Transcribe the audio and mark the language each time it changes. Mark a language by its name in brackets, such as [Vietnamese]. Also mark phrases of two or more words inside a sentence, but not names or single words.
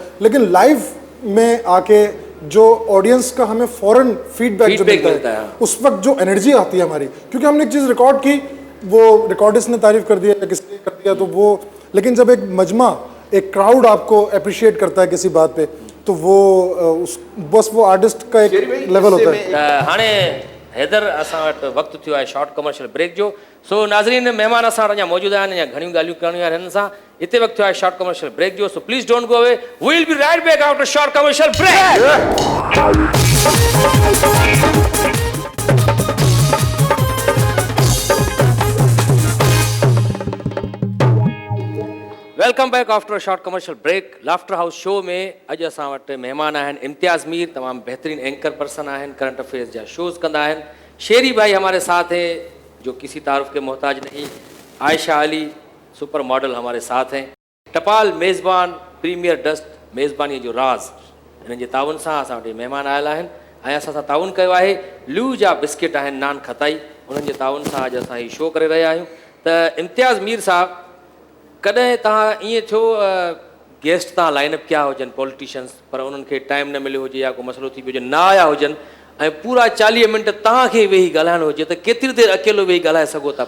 [Hindi] लेकिन लाइव में आके जो ऑडियंस का हमें फ़ौरन फीडबैक जो मिलता है, उस वक्त जो एनर्जी आती है हमारी, क्योंकि हमने एक चीज़ रिकॉर्ड की, वो रिकॉर्डिस्ट ने तारीफ़ कर दिया या किसी ने कर दिया, तो वो, लेकिन जब एक मजमा, एक क्राउड आपको अप्रिशिएट करता है किसी बात पे, तो वो बस वो आर्टिस्ट का एक लेवल होता है। [Sindhi] हाणे हैदर असां वटि वक़्तु थियो आहे [English] short commercial break [Sindhi] जो। सो नाज़रीन महिमान असां वटि अञा मौजूदु आहिनि, अञा घणियूं ॻाल्हियूं करणियूं आहिनि हिन सां। हिते वक़्तु आहे [English] short commercial break [Sindhi] जो, सो [English] please don't go away, we will be right back after short commercial break. welcome back after short commercial break. [Sindhi] लाफ्टर हाउस शो में अॼु असां वटि महिमान आहिनि इम्तियाज़ मीर, तमामु बहितरीन [English] anchor person [Sindhi] आहिनि, [English] current affairs [Sindhi] जा शोज़ कंदा आहिनि। [Hindi] शेरी भाई हमारे साथ हैं जो किसी तारुफ के मोहताज नहीं। आयशा अली सुपर मॉडल हमारे साथ हैं। [Sindhi] टपाल मेज़बान प्रीमियर डस्ट मेज़बानी जो राज़, हिननि जे ताउन सां असां वटि महिमान आयल आहिनि ऐं असां सां ताउन कयो आहे। लू जा बिस्किट आहिनि नान खताई, उन्हनि जे ताउन सां अॼु असां हीउ शो करे रहिया आहियूं। त इम्तियाज़ मीर साहब, कॾहिं तव्हां ईअं थियो गेस्ट तव्हां लाइनअप कया हुजनि पॉलिटिशियंस, पर उन्हनि खे टाइम न मिलियो हुजे या को मसइलो थी पियो हुजे, न आया हुजनि ऐं पूरा 40 मिंट तव्हांखे वेही ॻाल्हाइणो हुजे, त केतिरी देरि अकेलो वेही ॻाल्हाए सघो था?